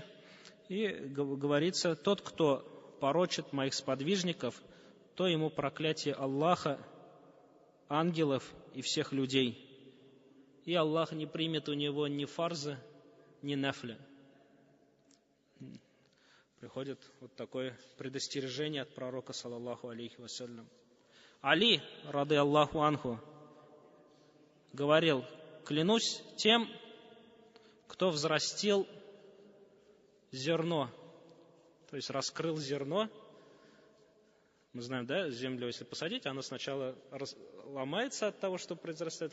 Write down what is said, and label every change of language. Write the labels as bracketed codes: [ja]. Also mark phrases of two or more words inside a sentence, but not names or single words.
[ru] И говорится: тот, кто порочит моих сподвижников, то ему проклятие Аллаха, ангелов и всех людей. И Аллах не примет у него ни фарза, ни нафля. Приходит вот такое предостережение от пророка, [ar] صلى الله عليه وسلم. Али, رضي الله عنه, [ru] говорил: клянусь тем, кто взрастил зерно, то есть раскрыл зерно. Мы знаем, землю, если посадить, она сначала ломается от того, что произрастает.